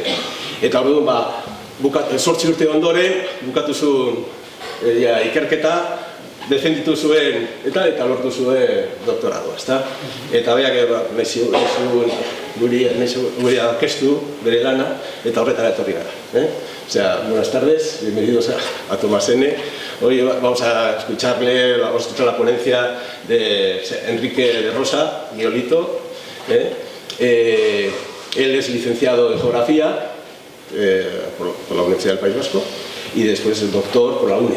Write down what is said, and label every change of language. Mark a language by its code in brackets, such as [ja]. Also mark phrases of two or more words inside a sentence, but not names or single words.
[eu] Eta hor dugu, 8 urte ondoren, bukatu zuen ikerketa, defenditu zuen eta lortu zuen doktorado, ezta? Eta beak guri aurkeztu bere lana eta horretara etorri gara. [es] Buenas tardes, bienvenidos a Tomasene. Hoy vamos a escuchar la ponencia de Enrique de Rosa Giolito. Él es licenciado en Geografía por la Universidad del País Vasco y después es doctor por la UNED.